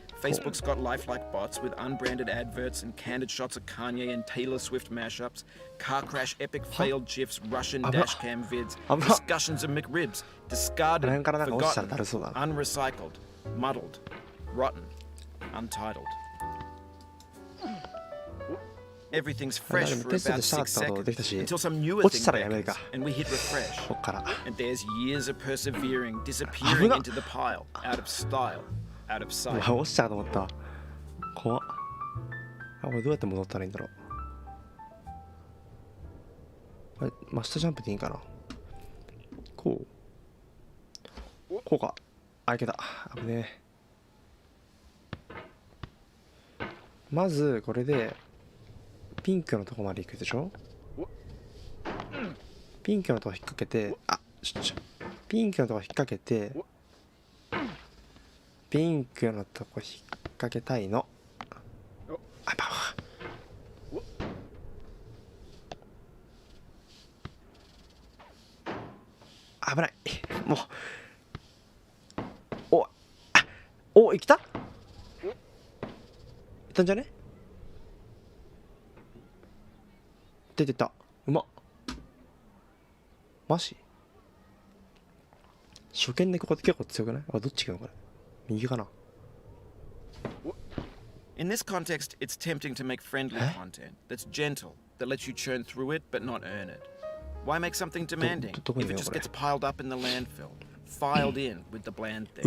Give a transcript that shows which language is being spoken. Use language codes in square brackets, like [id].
[en] Facebook's got lifelike bots with unbranded adverts and candid shots of Kanye and Taylor Swift mashups, car crash epic failed GIFs, Russian dashcam vids, discussions of McRibs, discarded, forgotten, unrecycled, muddled, rotten, untitled. Everything's fresh for about 6 seconds until some newer thing beckons and we hit refresh. And there's years of persevering disappearing into the pile, out of style, out of sight. [ja] 落ちたかと思った。怖っ。あ、俺どうやって戻ったらいいんだろう。あれ、真下ジャンプでいいんかな。こうか。あ、いけた。危ねえ。まずこれでピンクのとこまで行くでしょ。ピンクのとこ引っ掛けて、ピンクのとこ引っ掛けて、ピンクのとこ引っ掛けたいの。危ない。もう。お、行った？行ったんじゃね？出てた。うまっ。マジ？初見でここって結構強くない？あ、どっち行くのこれ。右かな。 [en] In this context, it's tempting to make friendly content that's gentle, that lets you churn through it but not earn it. Why make something demanding if it just gets piled up in the landfill, filed in with the bland things?